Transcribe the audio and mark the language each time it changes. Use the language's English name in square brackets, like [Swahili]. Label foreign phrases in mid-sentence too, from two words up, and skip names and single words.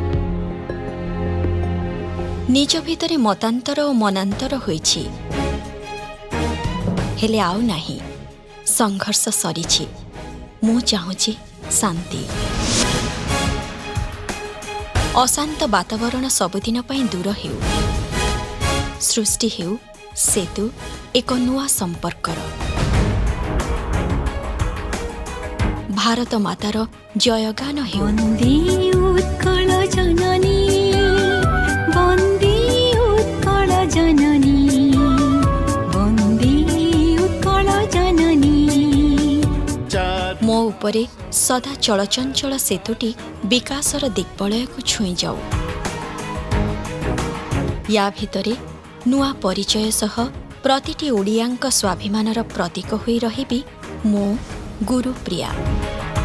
[Odia] ନିଜ ଭିତରେ ମତାନ୍ତର ଔର ମନାନ୍ତର ହୋଇଛି ହେଲେ ଆଉ ନାହି ସଂଘର୍ଷ ସରିଛି। ମୁ ଚାହୁଛି ଶାନ୍ତି। ଅଶାନ୍ତ ବାତାବରଣ ସବୁଦିନ ପଇ ଦୂର ହେଉ ସୃଷ୍ଟି ହେଉ ସେତୁ ଏକ ନୂଆ ସମ୍ପର୍କର। ଭାରତ ମାତାର ଜୟଗାନ ହେଉ। ବନ୍ଦେ ଉତ୍କଳ ଜନନୀ ବନ୍ଦେ ଉତ୍କଳ ଜନନୀ ବନ୍ଦେ ଉତ୍କଳ ଜନନୀ। ମୋ ଉପରେ ସଦା ଚଳଚଞ୍ଚଳ ସେତୁଟି ବିକାଶର ଦିଗ୍ବଳୟ କୁ ଛୁଇ ଯାଉ। ଯା ଭିତରେ ନୂଆ ପରିଚୟ ସହ ପ୍ରତିଟି ଓଡ଼ିଆଙ୍କ ସ୍ୱାଭିମାନର ପ୍ରତୀକ ହୋଇ ରହିବି ମୋ ଗୁରୁପ୍ରିୟା।